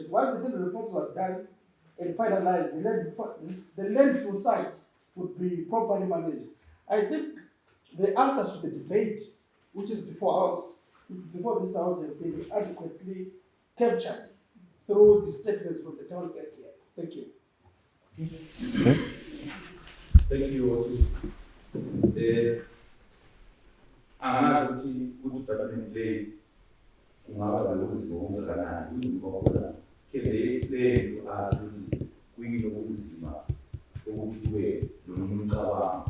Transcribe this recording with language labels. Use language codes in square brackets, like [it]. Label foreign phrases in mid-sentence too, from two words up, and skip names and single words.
[en] Once the tender process was done and finalized, the landfill site would be properly managed. I think the answers to the debate, which is before this house has been adequately captured through the statements from the town clerk here. Thank you. Thank you also. [zu] Angazi ukuthi department le kungaba lokuzibonga kanani uzibonga [en] can they explain to us [zu] ukuthi kuyini okunzima ukuthi kube nomcabango